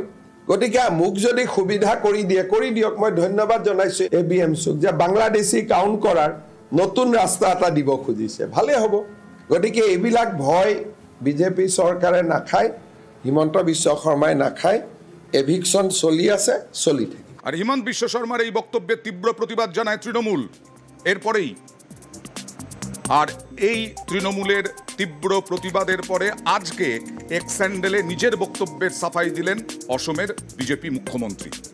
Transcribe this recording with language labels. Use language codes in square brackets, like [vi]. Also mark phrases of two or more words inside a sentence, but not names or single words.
[as] গতিকে মোক যদি সুবিধা কৰি দিয়ে, কৰি দিয়ক। মই ধন্যবাদ জনাইছো এবিএমচিক যে বাংলাদেশী কাউণ্ট কৰাৰ নতুন ৰাস্তা এটা দিব খুজিছে, ভালে হ'ব। গতিকে এইবিলাক ভয় বিজেপি চৰকাৰে নাখায়, হিমন্ত বিশ্ব শৰ্মাই নাখায়। এভিকশন চলি আছে, চলি থাকে। [bn] আর হিমন্ত বিশ্ব শর্মার এই বক্তব্যে তীব্র প্রতিবাদ জানায় তৃণমূল। এরপরেই আর এই তৃণমূলের তীব্র প্রতিবাদের পরে আজকে এক্স হ্যান্ডেলে নিজের বক্তব্যের সাফাই দিলেন অসমের বিজেপি মুখ্যমন্ত্রী।